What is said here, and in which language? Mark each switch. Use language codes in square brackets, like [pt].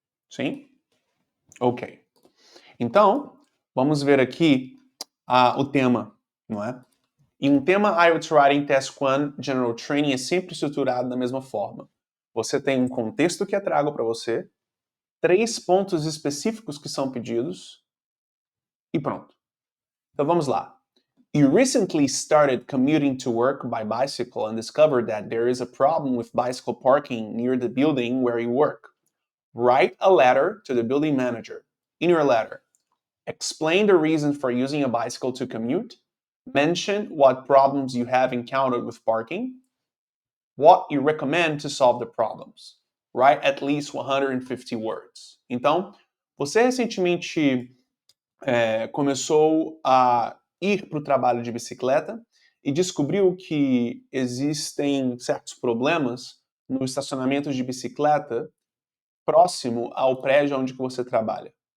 [pt] Sim? Ok. Então, vamos ver aqui o tema, não é? E um tema IELTS Writing Task 1 General Training é sempre estruturado da mesma forma. Você tem um contexto que é trago para você, 3 pontos específicos que são pedidos e pronto. Então vamos lá. [en] You recently started commuting to work by bicycle and discovered that there is a problem with bicycle parking near the building where you work. Write a letter to the building manager. In your letter, explain the reason for using a bicycle to commute. Mention what problems you have encountered with parking. What you recommend to solve the problems. Write at least 150 words. [pt] Então, você recentemente começou a ir para o trabalho de bicicleta e descobriu que existem certos problemas no estacionamento de bicicleta próximo ao prédio onde você trabalha.